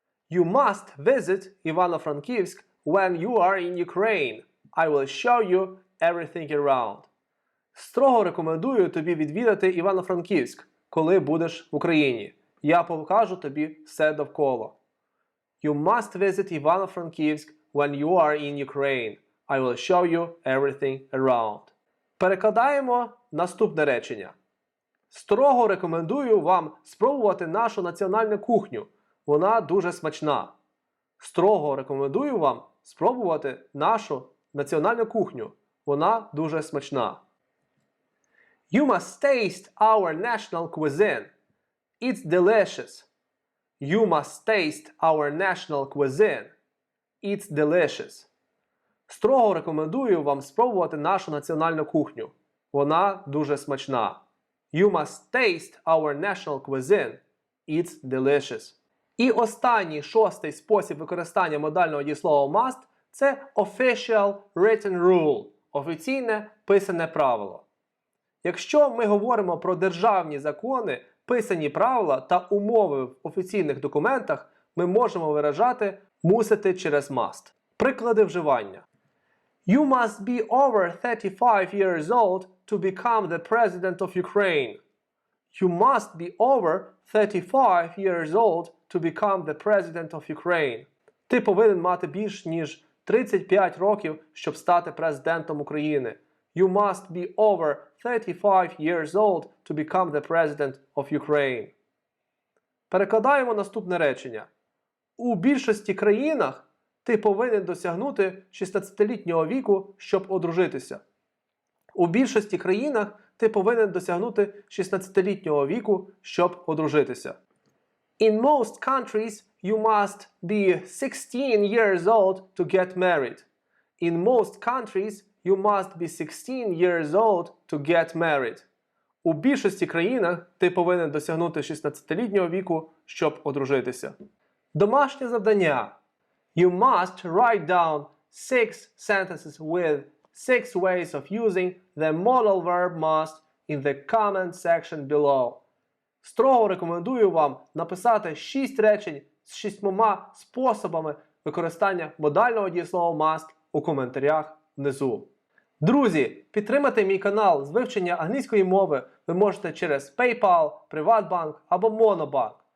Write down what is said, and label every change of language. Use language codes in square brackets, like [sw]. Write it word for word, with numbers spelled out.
[en] You must visit Ivano-Frankivsk when you are in Ukraine. I will show you everything around. [uk] Строго рекомендую тобі відвідати Івано-Франківськ, коли будеш в Україні. Я покажу тобі все довкола. [en] You must visit Ivano-Frankivsk when you are in Ukraine. I will show you everything around. [uk] Перекладаємо наступне речення. Строго рекомендую вам спробувати нашу національну кухню. Вона дуже смачна. Строго рекомендую вам спробувати нашу національну кухню. Вона дуже смачна. [en] You must taste our national cuisine. It's delicious. You must taste our national cuisine. It's delicious. [uk] Строго рекомендую вам спробувати нашу національну кухню. Вона дуже смачна. [en] You must taste our national cuisine. It's delicious. [uk] І останній, шостий спосіб використання модального дієслова must – це official written rule – офіційне писане правило. Якщо ми говоримо про державні закони, писані правила та умови в офіційних документах, ми можемо виражати «мусити» через «must». Приклади вживання. [en] You must be over thirty-five years old to become the president of Ukraine. You must be over thirty-five years old to become the president of Ukraine. [uk] Ти повинен мати більш ніж тридцять п'ять років, щоб стати президентом України. [en] You must be over thirty-five years old to become the president of Ukraine. [uk] Перекладаємо наступне речення. У більшості країнах ти повинен досягнути шістнадцятилітнього віку, щоб одружитися. У більшості країнах ти повинен досягнути шістнадцятилітнього віку, щоб одружитися. [en] In most countries you must be sixteen years old to get married. In most countries You must be sixteen years old to get married. [uk] У більшості країнах ти повинен досягнути шістнадцятилітнього віку, щоб одружитися. Домашнє завдання. [en] You must write down six sentences with six ways of using the modal verb must in the comment section below. [uk] Строго рекомендую вам написати шість речень з шістьма способами використання модального дієслова must у коментарях внизу. Друзі, підтримати мій канал з вивчення англійської мови ви можете через PayPal, PrivatBank або MonoBank.